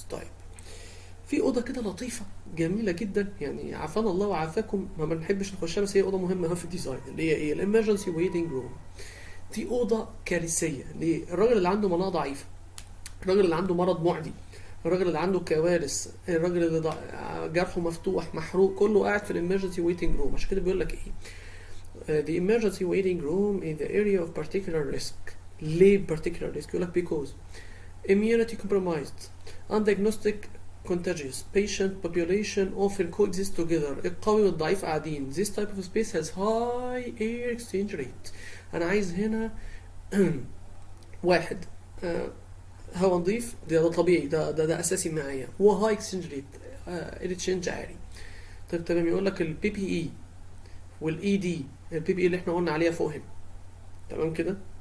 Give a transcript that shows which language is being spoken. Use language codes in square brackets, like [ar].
[ar] طيب في اوضه كده لطيفه جميله جدا، يعني عافانا الله وعافاكم ما بنحبش نخشها، بس هي اوضه مهمه في الديزاين، اللي هي ايه؟ [en] الامرجنسي waiting room. [ar] دي اوضه كارثيه. ليه؟ الراجل اللي عنده مناعه ضعيفه، الراجل اللي عنده مرض معدي، الراجل اللي عنده كوارث، الراجل اللي جرحه مفتوح محروق، كله قاعد في [en] الامرجنسي waiting room. [ar] عشان كده بيقول لك ايه؟ [en] the emergency waiting room is the area of particular risk. [ar] ليه [en] particular risk؟ [ar] يقول لك [en] because immunity compromised, undiagnostic contagious patient population often coexist together. [ar] القوي والضعيف قاعدين. [en] This type of space has high air exchange rate. [ar] أنا عايز هنا واحد هوا نضيف، ده طبيعي، ده أساسي معايا، و [en] high exchange rate air exchange [ar] عالي. طيب تمام. يقول لك البي بي اي والاي دي، البي بي اي اللي احنا قلنا عليها فوق هنا، تمام كده.